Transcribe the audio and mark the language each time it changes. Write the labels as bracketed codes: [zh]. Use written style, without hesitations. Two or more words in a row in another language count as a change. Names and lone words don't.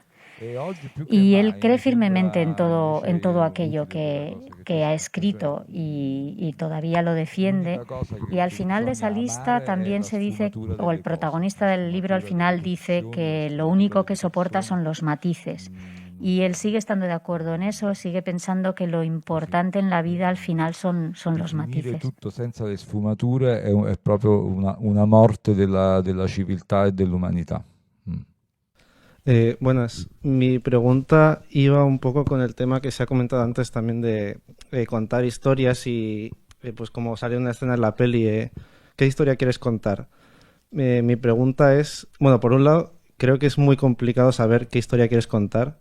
[es] Y él cree firmemente en todo aquello que ha escrito y todavía lo defiende. Y al final de esa lista también se dice, o el protagonista del libro al final dice que lo único que soporta son los matices Y él sigue estando de acuerdo en eso, sigue pensando que lo importante en la vida al final son los matices. [it] Tutto senza le sfumature è proprio una morte della civiltà e dell'umanità. [es] Buenas. Mi pregunta iba un poco con el tema que se ha comentado antes también de contar historias y pues como sale una escena en la peli, ¿qué historia quieres contar? Mi pregunta es, bueno, por un lado, creo que es muy complicado saber qué historia quieres contar.